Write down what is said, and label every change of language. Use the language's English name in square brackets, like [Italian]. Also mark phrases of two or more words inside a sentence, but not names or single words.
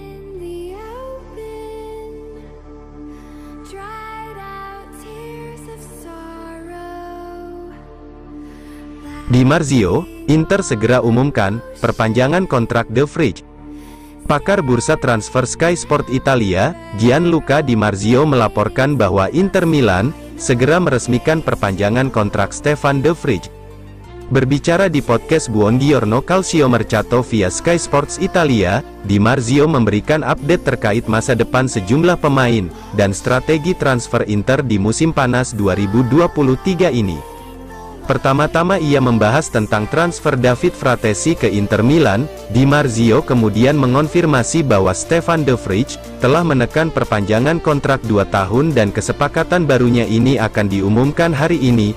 [Indonesian] Di Marzio, Inter segera umumkan perpanjangan kontrak De Vrij. Pakar bursa transfer Sky Sport Italia, Gianluca Di Marzio melaporkan bahwa Inter Milan segera meresmikan perpanjangan kontrak Stefan De Vrij. Berbicara di podcast Buongiorno Calcio Mercato via Sky Sports Italia, Di Marzio memberikan update terkait masa depan sejumlah pemain dan strategi transfer Inter di musim panas 2023 ini. Pertama-tama ia membahas tentang transfer David Fratesi ke Inter Milan. Di Marzio kemudian mengonfirmasi bahwa Stefan De Vrij telah menekan perpanjangan kontrak 2 tahun dan kesepakatan barunya ini akan diumumkan hari ini.